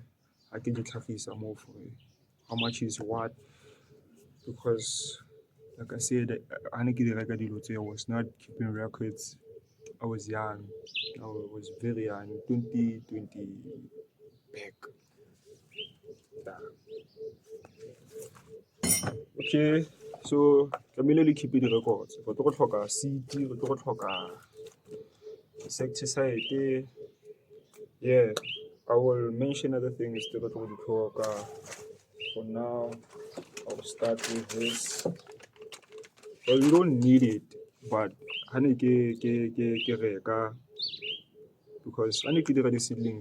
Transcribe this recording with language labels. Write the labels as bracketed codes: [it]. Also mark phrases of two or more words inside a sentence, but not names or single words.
[en] I can decrease more for how much is what, because like I said, I was not keeping records. I was young. I was very young, 2020 back. Okay, so tlamehile keep the records. [tn] Re tlo go tlhoka seed, re tlo go tlhoka insecticide. [en] Yeah, I will mention other things to go to the talk. For now, I'll start with this. Well, you don't need it, but because I need to do the seedlings.